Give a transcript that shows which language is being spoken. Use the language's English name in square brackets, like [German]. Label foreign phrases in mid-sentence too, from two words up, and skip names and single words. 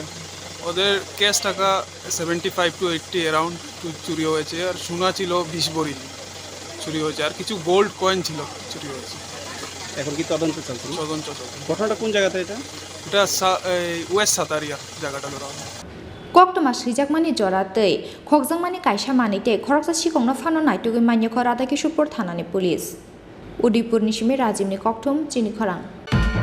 [Bangla] ওদের ক্যাশ টাকা 75 to 80 অ্যারাউন্ড চুরি হয়েছে আর সোনা ছিল 20 ভরি চুরি হয়েছে আর কিছু [English] gold coin [Bangla] ছিল চুরি হয়েছে এখন কি তদন্ত চলছে ঘটনাটা কোন জায়গাতে এটা ওয়েস্ট সাতারিয়া জায়গাটা ধরা [Kok Borok] Koktoma Srijakmani Joratei, Kokzangmani Kaisha Manite, Koroksa Shikong Fano Naitugi Manya Korada Kishupur Thanani Police. Udipur Nishimi Rajimni Koktum, Chini Korang.